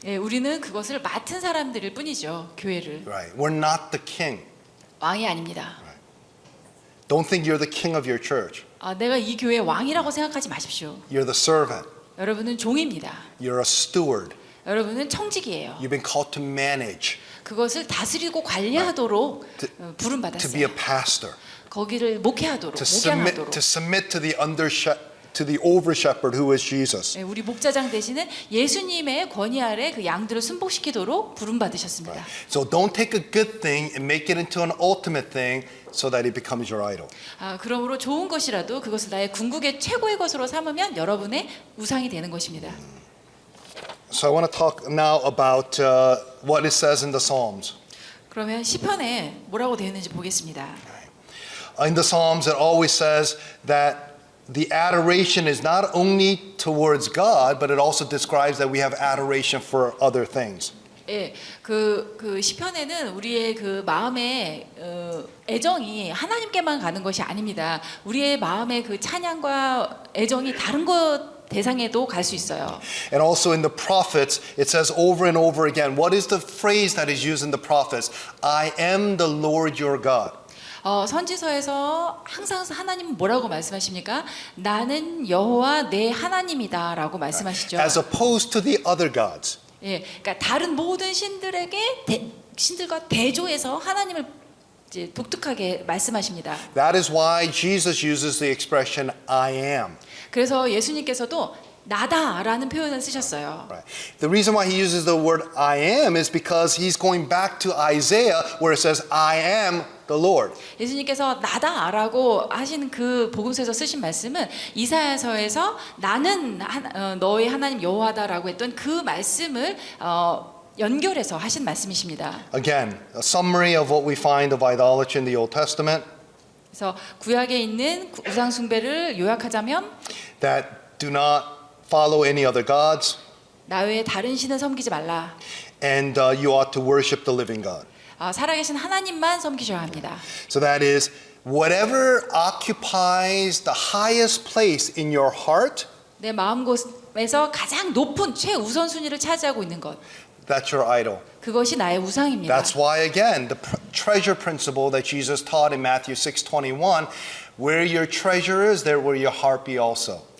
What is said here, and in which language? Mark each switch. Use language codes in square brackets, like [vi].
[ko] 예, 우리는 그것을 맡은 사람들일 뿐이죠. 교회를. [en] Right. We're not the king. [ko] 왕이 아닙니다. [en] Don't think you're the king of your church. [ko] 내가 이 교회의 왕이라고 생각하지 마십시오. [en] You're the servant. [ko] 여러분은 종입니다. [en] You're a steward. [ko] 여러분은 청직이에요. [en] You've been called to manage. [ko] 그것을 다스리고 관리하도록 [en] To be [ko] 부름받았어요. [en] a pastor. [ko] 거기를 목회하도록, [en] To [ko] 목양하도록. [en] submit to the to the over shepherd who is Jesus. [ko] 예, 우리 목자장 되시는 예수님의 권위 아래 그 양들을 순복시키도록 부름 받으셨습니다. [en] So don't take a good thing and make it into an ultimate thing so that it becomes your idol. [ko] 그러므로 좋은 것이라도 그것을 나의 궁극의 최고의 것으로 삼으면 여러분의 우상이 되는 것입니다. [en] So I want to talk now about what it says in the Psalms. [ko] 그러면 시편에 뭐라고 되어 있는지 보겠습니다. [en] In the Psalms, it always says that the adoration is not only towards God, but it also describes that we have adoration for other things. [ko] 예, 그 시편에는 우리의 그 마음의 애정이 하나님께만 가는 것이 아닙니다. 우리의 마음의 그 찬양과 애정이 다른 것 대상에도 갈 수 있어요. [en] And also in the prophets, it says over and over again, what is the phrase that is used in the prophets? I am the Lord your God. [ko] 선지서에서 항상 하나님은 뭐라고 말씀하십니까? 나는 여호와 내 하나님이다라고 말씀하시죠. [en] As opposed to the other gods. [ko] 예, 그러니까 다른 모든 신들과 대조해서 하나님을 이제 독특하게 말씀하십니다. [en] That is why Jesus uses the expression I am. [ko] 그래서 예수님께서도 나다라는 표현을 쓰셨어요. [en] Right. The reason why he uses the word I am is because he's going back to Isaiah where it says I am the Lord. [ko] 예수님께서 나다라고 하시는 그 복음서에서 쓰신 말씀은 이사야서에서 나는 너의 하나님 여호와다라고 했던 그 말씀을 연결해서 하신 말씀이십니다. [en] Again, a summary of what we find of idolatry in the Old Testament. [ko] 그래서 구약에 있는 우상 숭배를 요약하자면 [en] That do not follow any other gods, [ko] 나 외에 다른 신을 섬기지 말라. [en] and you ought to worship the living God. [ko] 살아계신 하나님만 섬기셔야 합니다. [en] So that is whatever occupies the highest place in your heart, [ko] 내 마음곳에서 가장 높은 최우선 순위를 차지하고 있는 것. [en] that's your idol. [ko] 그것이 나의 우상입니다. [en] That's why again the treasure principle that Jesus taught in Matthew 6:21, where your treasure is, there will your heart be also.